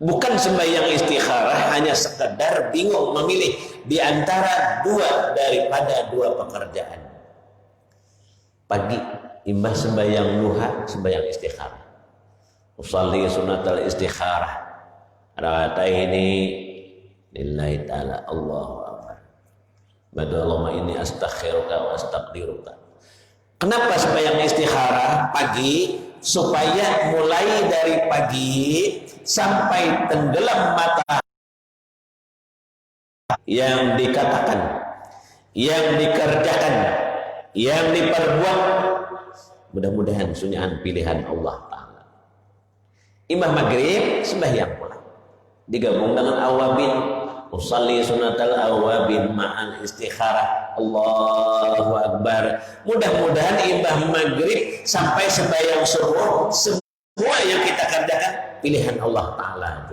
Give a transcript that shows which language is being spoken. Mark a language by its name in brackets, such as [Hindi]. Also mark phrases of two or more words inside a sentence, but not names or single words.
[Banjar] Bukan sembahyang istikharah hanya sekedar bingung memilih di antara daripada dua pekerjaan. Pagi imbah sembahyang duha, sembahyang istikharah. [Arabic] أصلي سنة الاستخارة. ركعتين لله تعالى، الله أكبر. اللهم إني أستخيرك وأستقدرك. [Banjar] Kenapa sembahyang istikharah pagi? Supaya mulai dari pagi sampai tenggelam mata yang dikatakan, yang dikerjakan, yang diperbuat, mudah-mudahan sunyahan pilihan Allah Ta'ala. Imam maghrib sembahyang pula digabung dengan awabin. [Arabic] أصلي سنة الأوابين مع الاستخارة، الله أكبر. [Banjar] Mudah-mudahan imbah maghrib sampai sembahyang subuh semua yang kita kerjakan pilihan Allah Ta'ala.